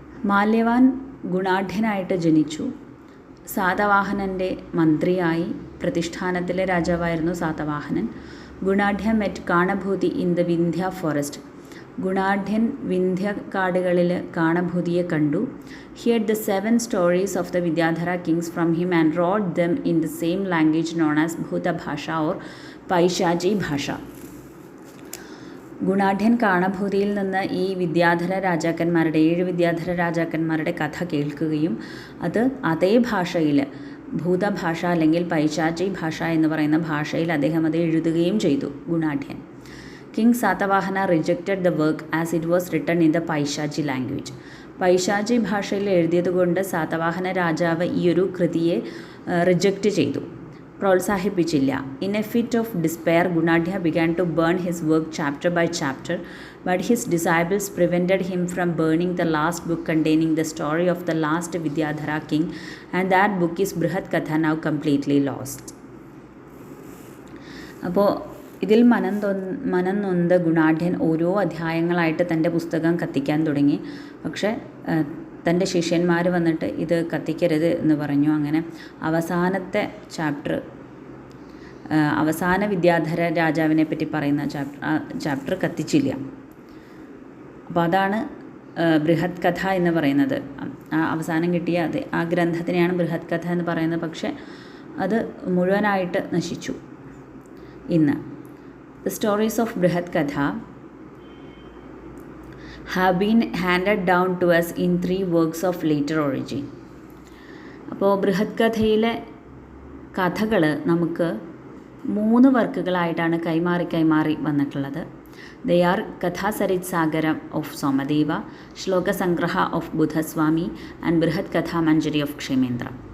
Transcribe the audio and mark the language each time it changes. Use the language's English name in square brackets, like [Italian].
[Malayalam] മാല്യവാൻ ഗുണാഢ്യനായിട്ട് ജനിച്ചു. സാതവാഹനൻ്റെ മന്ത്രിയായി. പ്രതിഷ്ഠാനത്തിലെ രാജാവായിരുന്നു സാതവാഹനൻ. [English] Gunadhya met Kanabhuti in the Vindhya forest. [Malayalam] ഗുണാഢ്യൻ Vindhya കാടുകളിൽ കാണഭൂതിയെ കണ്ടു. [English] He heard the 7 stories of the Vidyadhara kings from him and wrote them in the same language known as Bhuta Bhasha or Paishaji Bhasha. [Malayalam] ഗുണാഢ്യൻ കാണഭൂതിയിൽ നിന്ന് ഈ വിദ്യാധര രാജാക്കന്മാരുടെ 7 വിദ്യാധര രാജാക്കന്മാരുടെ കഥ കേൾക്കുകയും അത് അതേ ഭാഷയിൽ, ഭൂതഭാഷ അല്ലെങ്കിൽ പൈശാചി ഭാഷ എന്ന് പറയുന്ന ഭാഷയിൽ അദ്ദേഹം അത് എഴുതുകയും ചെയ്തു ഗുണാഢ്യൻ. [English] King Satavahana rejected the work as it was written in the Paishaji language. [Malayalam] പൈശാചി ഭാഷയിൽ എഴുതിയതുകൊണ്ട് സാതവാഹന രാജാവ് ഈ ഒരു കൃതിയെ റിജക്റ്റ് ചെയ്തു, പ്രോത്സാഹിപ്പിച്ചില്ല. [English] in a fit of despair, [Malayalam] ഗുണാഢ്യ [English] began to burn his work chapter by chapter, but his disciples prevented him from burning the last book containing the story of the last Vidyadhara king, and that book is Brihat Katha, now completely lost. [Malayalam] അപ്പോൾ ഇതിൽ മനം നൊന്ത ഗുണാഢ്യൻ ഓരോ അധ്യായങ്ങളായിട്ട് തൻ്റെ പുസ്തകം കത്തിക്കാൻ തുടങ്ങി. പക്ഷേ തൻ്റെ ശിഷ്യന്മാർ വന്നിട്ട് ഇത് കത്തിക്കരുത് എന്ന് പറഞ്ഞു. അങ്ങനെ അവസാനത്തെ ചാപ്റ്റർ, അവസാന വിദ്യാധര രാജാവിനെ പറ്റി പറയുന്ന ചാപ്റ്റർ കത്തിച്ചില്ല. അപ്പോൾ അതാണ് ബൃഹത് കഥ എന്ന് പറയുന്നത്. അവസാനം കിട്ടിയ ആ ഗ്രന്ഥത്തിനെയാണ് ബൃഹത് കഥ എന്ന് പറയുന്നത്. പക്ഷേ അത് മുഴുവനായിട്ട് നശിച്ചു. ഇന്ന് [English] The stories of Brihat Katha have been handed down to us in 3 works of later origin. [Malayalam] അപ്പോൾ ബൃഹത് കഥയിലെ കഥകൾ നമുക്ക് 3 വർക്കുകളായിട്ടാണ് കൈമാറി വന്നിട്ടുള്ളത്. [English] They are Kathasarit Sagaram of Somadeva, Shloka Sangraha of Budhaswami and Brihat Katha Manjari of Kshemendra.